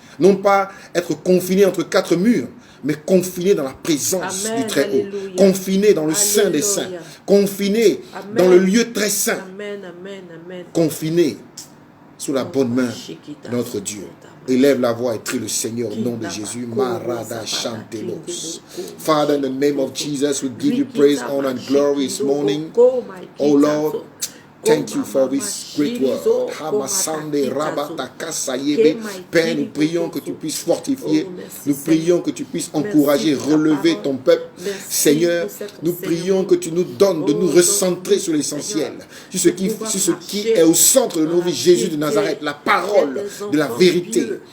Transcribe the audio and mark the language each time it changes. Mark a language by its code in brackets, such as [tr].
[fr] Non pas être confiné entre 4 murs, mais confiné dans la présence Amen. du Très-Haut. Alléluia. Confiné dans le Saint des Saints. Confiné Amen. dans le lieu très saint. Amen. Amen. Amen. Confiné sous la bonne main de notre Dieu. Élève la voix et prie le Seigneur au nom de Jésus. Marada Chantelos. [en] Father, in the name of Jesus, we give you praise, honor, and glory this morning. Oh Lord, thank you for this great word. Hamasande Rabatakasayebe. [fr] Père, nous prions que tu puisses fortifier. Nous prions que tu puisses encourager, relever ton peuple. Seigneur, nous prions que tu nous donnes de nous recentrer sur l'essentiel. Sur ce qui est au centre de nos vies, Jésus de Nazareth, la parole de la vérité.